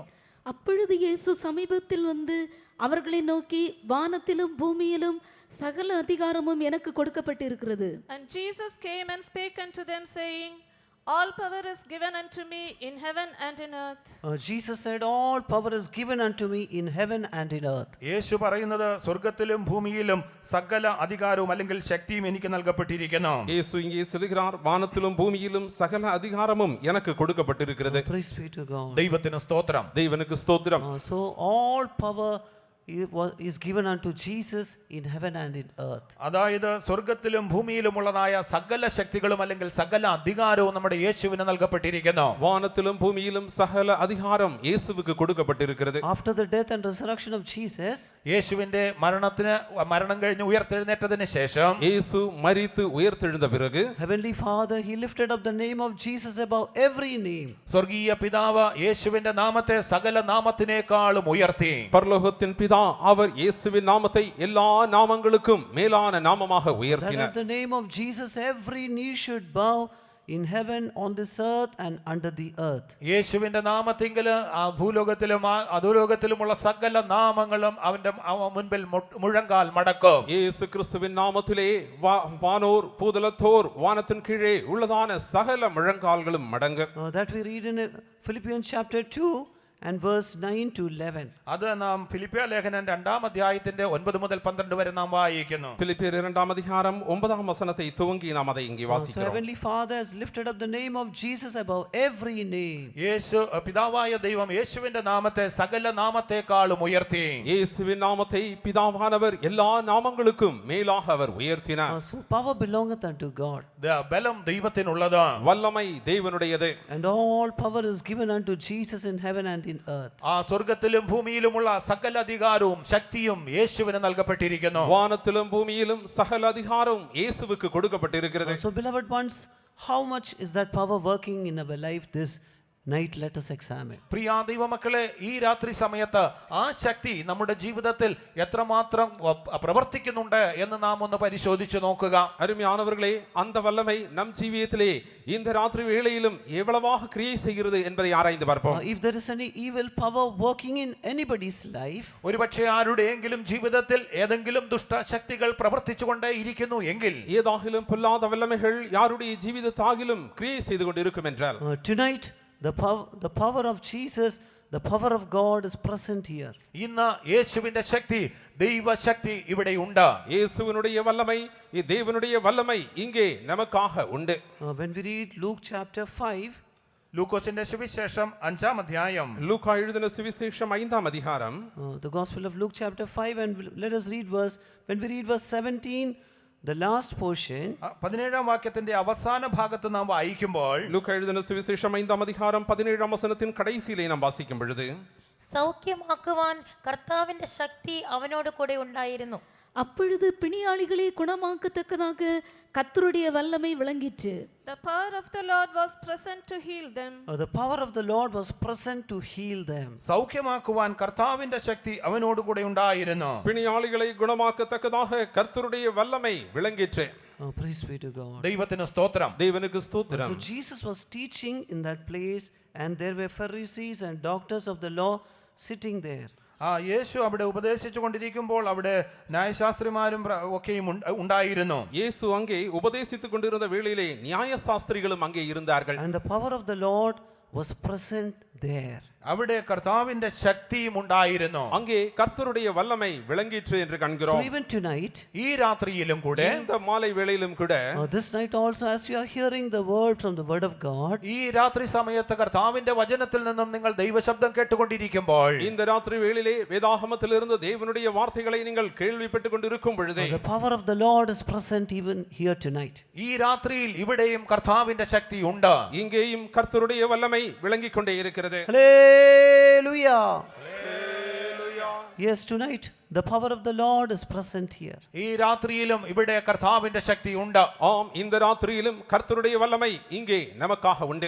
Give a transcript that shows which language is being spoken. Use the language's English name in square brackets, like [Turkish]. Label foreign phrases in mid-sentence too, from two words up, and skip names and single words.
[Tamil] அப்பொழுது இயேசு சமீபத்தில் வந்து அவர்களை நோக்கி, வானத்திலும் பூமியிலும் சகல அதிகாரமும் எனக்கு கொடுக்கப்பட்டிருக்கிறது. [English] And Jesus came and spake unto them, saying, All power is given unto me in heaven and in earth. Jesus said, all power is given unto me in heaven and in earth. [Malayalam] യേശു പറയുന്നത് സ്വർഗ്ഗത്തിലും ഭൂമിയിലും സകല അധികാരവും അല്ലെങ്കിൽ ശക്തിയും എനിക്ക് നൽകപ്പെട്ടിരിക്കുന്നു. [Tamil] இயேசு இங்கே சொல்கிறார், வானத்திலும் பூமியிலும் சகல அதிகாரமும் எனக்கு கொடுக்கப்பட்டிருக்கிறது. [English] Praise be to God. [Malayalam] ദൈവത്തിന് സ്തോത്രം. [Tamil] தேவனுக்கு ஸ்தோத்திரம். [English] So all power is given unto Jesus in heaven and in earth. [Malayalam] അതായത് സ്വർഗ്ഗത്തിലും ഭൂമിയിലുമുള്ളതായ സകല ശക്തികളും അല്ലെങ്കിൽ സകല അധികാരവും നമ്മുടെ യേശുവിന് നൽകപ്പെട്ടിരിക്കുന്നു. [Tamil] வானத்திலும் பூமியிலும் சகல அதிகாரம் இயேசுவுக்கு கொடுக்கப்பட்டிருக்கிறது. [English] After the death and resurrection of Jesus, [Malayalam] യേശുവിന്റെ മരണം കഴിഞ്ഞ് ഉയർത്തെഴുന്നേറ്റതിന് ശേഷം [Tamil] இயேசு மரித்து உயிர்த்தெழுந்த பிறகு [English] Heavenly Father, He lifted up the name of Jesus above every name. [Malayalam] സ്വർഗീയ പിതാവ് യേശുവിന്റെ നാമത്തെ സകല നാമത്തിനേക്കാളും ഉയർത്തി. [Tamil] பரலோகத்தின் பிதா அவர் இயேசுவின் நாமத்தை எல்லா நாமங்களுக்கும் மேலான நாமமாக [English] That [Tamil] உயர்த்தினார். [English] at the name of Jesus every knee should bow in heaven, on this earth and under the earth. [Malayalam] യേശുവിന്റെ നാമത്തിങ്കല് ആ ഭൂലോകത്തിലും അധോലോകത്തിലുമുള്ള സകല നാമങ്ങളും അവന്റെ മുൻപിൽ മുഴങ്കാൽ മടക്കും. [Tamil] இயேசு கிறிஸ்துவின் நாமத்திலே வானோர் பூதலத்தோர் வானத்தின் கீழே உள்ளதான சகல முழங்கால்களும் மடங்க. [English] That we read in Philippians chapter 2 and verse 9 to 11. [Malayalam] അത് നാം ഫിലിപ്പിയ ലേഖനം 2 അധ്യായത്തിന്റെ 9 മുതൽ 12 വരെ നാം വായിക്കുന്നു. [Tamil] பிலிப்பியர் 2 அதிகாரம் 9 வசனத்தை துவங்கி நாம் அதை இங்கே [English] So [Tamil] வாசிக்கிறோம். [English] Heavenly Father has lifted up the name of Jesus above every name. [Malayalam] യേശു പിതാവായ ദൈവം യേശുവിന്റെ നാമത്തെ സകല നാമത്തെക്കാളും ഉയർത്തി. [Tamil] இயேசுவின் நாமத்தை பிதாவானவர் எல்லா நாமங்களுக்கும் மேலாக அவர் உயர்த்தினார். [English] So power belongeth unto God. [Malayalam] ബലം ദൈവത്തിനുള്ളത്. [Tamil] வல்லமை தேவனுடையது. [English] And all power is given unto Jesus in heaven and in earth. [Malayalam] ആ സ്വർഗ്ഗത്തിലും ഭൂമിയിലുമുള്ള സകല അധികാരവും ശക്തിയും യേശുവിന് നൽകപ്പെട്ടിരിക്കുന്നു. [Tamil] வானத்திலும் பூமியிலும் சகல அதிகாரமும் இயேசுவுக்கு கொடுக்கப்பட்டிருக்கிறது. [English] So beloved ones, how much is that power working in our life this night, let us examine. [Malayalam] പ്രിയ ദൈവമക്കളെ, ഈ രാത്രി സമയത്ത് ആ ശക്തി നമ്മുടെ ജീവിതത്തിൽ എത്രമാത്രം പ്രവർത്തിക്കുന്നുണ്ട് എന്ന് നാം ഒന്ന് പരിശോധിച്ചു നോക്കുക. [Tamil] அருமையானவர்களே, அந்த வல்லமை நம் ஜீவியத்திலே இந்த ராத்திரி வேளையிலும் எவ்வளவாக கிரியை செய்கிறது என்பதை ஆராய்ந்து பார்ப்போம். [English] If there is any evil power working in anybody's life, [Malayalam] ഒരുപക്ഷെ ആരുടെയെങ്കിലും ജീവിതത്തിൽ ഏതെങ്കിലും ദുഷ്ടശക്തികൾ പ്രവർത്തിച്ചുകൊണ്ടേ ഇരിക്കുന്നു എങ്കിൽ, [Tamil] ஏதாகிலும் பொல்லாத வல்லமைகள் யாருடைய ஜீவிதத்தாகிலும் கிரியை செய்து கொண்டிருக்கும் என்றால், [English] tonight the power of Jesus, the power of God is present here. [Malayalam] ഇന്ന് യേശുവിന്റെ ശക്തി, ദൈവശക്തി ഇവിടെ ഉണ്ട്. [Tamil] இயேசுவினுடைய வல்லமை, தேவனுடைய வல்லமை இங்கே நமக்காக உண்டு. [English] When we read Luke chapter 5, [Malayalam] ലൂക്കോസിന്റെ സുവിശേഷം 5-ാം അധ്യായം, [Tamil] லூக்கா எழுதின சுவிசேஷம் 5ஆம் அதிகாரம், [English] the Gospel of Luke chapter 5, and let us read when we read verse 17, the last portion. [Malayalam] 17-ാം വാക്യത്തിന്റെ അവസാന ഭാഗത്ത് നാം വായിക്കുമ്പോൾ, [Tamil] லூக்கா எழுதின சுவிசேஷம் 5ஆம் அதிகாரம் 17ஆம் வசனத்தின் கடைசியிலே நாம் வாசிக்கும் பொழுது, [Malayalam] സൗഖ്യമാക്കുവാൻ കർത്താവിന്റെ ശക്തി അവനോട് കൂടെ ഉണ്ടായിരുന്നു. [Tamil] அப்பொழுது பிணியாளிகளை குணமாக்கத்தக்கதாக கர்த்தருடைய வல்லமை விளங்கிற்று. [English] The power of the Lord was present to heal them. The power of the Lord was present to heal them. [Malayalam] സൗഖ്യമാക്കുവാൻ കർത്താവിന്റെ ശക്തി അവനോട് കൂടെ ഉണ്ടായിരുന്നു. [Tamil] பிணியாளிகளை குணமாக்கத்தக்கதாக கர்த்தருடைய வல்லமை விளங்கிற்று. [English] Praise be to God. [Malayalam] ദൈവത്തിന് സ്തോത്രം. [Tamil] தேவனுக்கு ஸ்தோத்திரம். [English] So Jesus was teaching in that place, and there were Pharisees and doctors of the law sitting there. [Malayalam] യേശു അവിടെ ഉപദേശിച്ചു കൊണ്ടിരിക്കുമ്പോൾ അവിടെ ന്യായശാസ്ത്രിമാരും ഒക്കെയും ഉണ്ടായിരുന്നു. [Tamil] இயேசு அங்கே உபதேசித்துக் கொண்டிருந்த வேளையிலே நியாயசாஸ்திரிகளும் அங்கே இருந்தார்கள். [English] And the power of the Lord was present there. [Malayalam] അവിടെ കർത്താവിന്റെ ശക്തിയും ഉണ്ടായിരുന്നു. [Tamil] அங்கே கர்த்தருடைய வல்லமை விளங்கிற்று என்று [English] So [Tamil] காண்கிறோம். [English] even tonight, [Malayalam] ഈ രാത്രിയിലും കൂടെ, [Tamil] இந்த மாலை வேளையிலும் கூட, [English] this night also, as you are hearing the word from the word of God, [Malayalam] ഈ രാത്രി സമയത്ത് കർത്താവിന്റെ വചനത്തിൽ നിന്നും നിങ്ങൾ ദൈവശബ്ദം കേട്ടുകൊണ്ടിരിക്കുമ്പോൾ, [Tamil] இந்த ராத்திரி வேளையிலே வேதாகமத்திலிருந்து தேவனுடைய வார்த்தைகளை நீங்கள் கேள்விப்பட்டுக் கொண்டிருக்கும் பொழுதே, [English] the power of the Lord is present even here tonight. [Malayalam] ഈ രാത്രിയിൽ ഇവിടെയും കർത്താവിന്റെ ശക്തി ഉണ്ട്. [Tamil] இங்கேயும் கர்த்தருடைய வல்லமை விளங்கிக் கொண்டே இருக்கிறது. [English] Hallelujah. Yes, tonight the power of the Lord is present here. [Malayalam] ഈ രാത്രിയിലും ഇവിടെ കർത്താവിന്റെ ശക്തി ഉണ്ട്. [Tamil] ஆம், இந்த ராத்திரியிலும் கர்த்தருடைய வல்லமை இங்கே நமக்காக உண்டு.